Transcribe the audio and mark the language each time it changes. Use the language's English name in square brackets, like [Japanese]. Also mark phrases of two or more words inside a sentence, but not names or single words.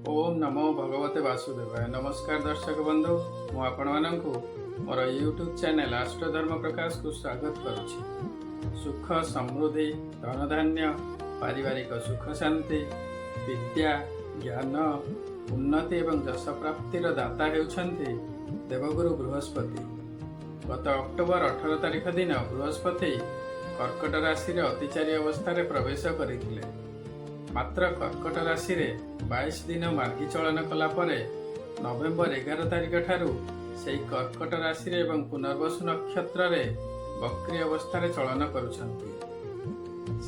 [Sanskrit] ओम नमो भगवते वासुदेवाय। [Odia] ନମସ୍କାର ଦର୍ଶକ ବନ୍ଧୁ, ମୁ ଆପଣ ମାନଙ୍କୁ ମୋର ୟୁଟ୍ୟୁବ ଚ୍ୟାନେଲ ଅଷ୍ଟଧର୍ମ ପ୍ରକାଶ କୁ ସ୍ୱାଗତ କରୁଛି। ସୁଖ ସମୃଦ୍ଧି ଧନ ଧାନ୍ୟ ପାରିବାରିକ ସୁଖ ଶାନ୍ତି ବିଦ୍ୟା ଜ୍ଞାନ ଉନ୍ନତି ଏବଂ ଯଶ ପ୍ରାପ୍ତିର ଦାତା ହେଉଛନ୍ତି ଦେବଗୁରୁ ବୃହସ୍ପତି। ଗତ ଅକ୍ଟୋବର 18 ତାରିଖ ଦିନ ବୃହସ୍ପତି କର୍କଟ ରାଶି ରେ ଅତିଚାରୀ ଅବସ୍ଥା ପ୍ରବେଶ କରିଥିଲେ। ମାତ୍ର କର୍କଟ ରାଶି ରେ 22 ଦିନ ମାର୍ଗୀ ଚଳନ କଲା ପରେ ନଭେମ୍ବର 11 ତାରିଖ ଠାରୁ ସେ କର୍କଟ ରାଶି ରେ ଏବଂ ପୁନର୍ବସୁ ନକ୍ଷତ୍ର ରେ ବକ୍ରୀ ଅବସ୍ଥା ରେ ଚଳନ କରୁଛନ୍ତି।